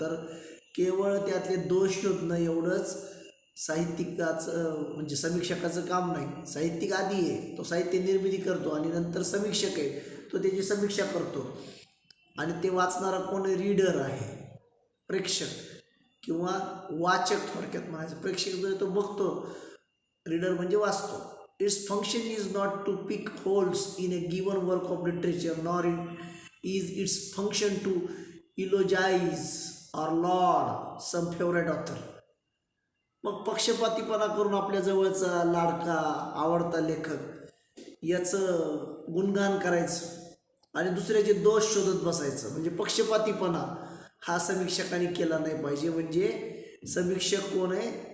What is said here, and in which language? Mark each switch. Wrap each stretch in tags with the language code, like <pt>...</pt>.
<mr>तर केवळ त्यातले दोष शोधणं एवढंच साहित्यिकाचं म्हणजे समीक्षकाचं काम नाही. साहित्यिक आधी आहे, तो साहित्य निर्मिती करतो, आणि नंतर समीक्षक आहे, तो त्याची समीक्षा करतो. आणि ते वाचणारा कोण? रीडर आहे, प्रेक्षक किंवा वाचक. थोडक्यात म्हणायचं, प्रेक्षक जो आहे तो बघतो, रीडर म्हणजे वाचतो.</mr> <en>Its function is not to pick holes in a given work of literature, nor is its function to eulogize or laud some favorite author.</en> <mr>मग पक्षपातीपणा करून आपल्या जवळचा लाडका आवडता लेखक याचं गुणगान करायचं आणि दुसऱ्याचे दोष शोधत बसायचं, म्हणजे पक्षपातीपणा. हा समीक्षकांनी केला नाही पाहिजे. म्हणजे समीक्षक कोण आहे?</mr>